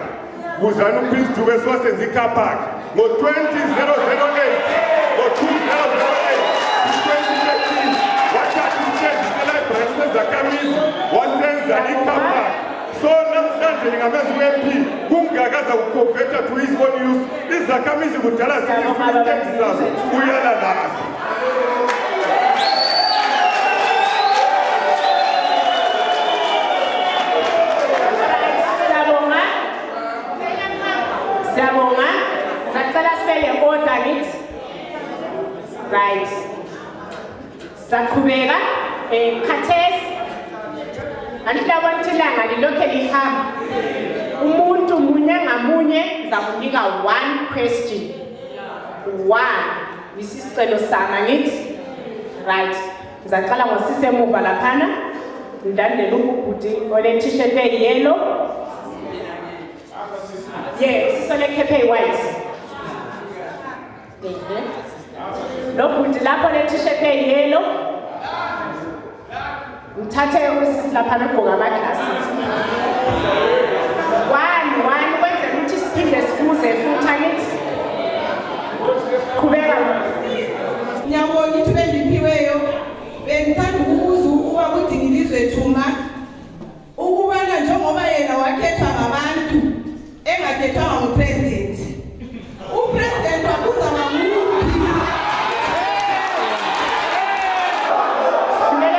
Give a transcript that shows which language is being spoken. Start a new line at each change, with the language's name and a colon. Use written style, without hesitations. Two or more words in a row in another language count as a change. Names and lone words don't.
North Ndebele: ZANU-PF siwasenza i-car park ngo-2008, ngo-2008, 2013, wathatha i-stand ese-library sezakhamizi wasenza i-car park. So namhlanje ngingameza u-MP kungakaza ukuconverta
English: to his own use.
North Ndebele: Izakhamizi kudala zithi i-stand zazo uyalalaza. Siyabonga, sacela sibele
English: order it.
North Ndebele: Right. Saqhubeka khathesi. Anilabona ukuthi ilanga lilokhe lihamba. Umuntu munye ngamunye ngizakunika
English: one question.
North Ndebele: One. Isicelo sami ngithi. Right. Ngizaqala ngosisi emuva laphana. Ndandele ubhuti ole t-shirt eyellow. Yeah, sisole kepe white. Lo bhuti lapho le t-shirt eyellow. Ngithathe usisi lapha nogqoka ama-glasses. One kwenze ukuthi siphinde sibuze futhi angithi. Qhubeka. Ngiyabonga ithuba endiphiweyo. Bengithanda ukubuza ukuba uDingilizwe Tshuma ukubana njengoba yena wakhethwa ngabantu engakhethwanga ngupresident. Upresident wakuzama nguphi?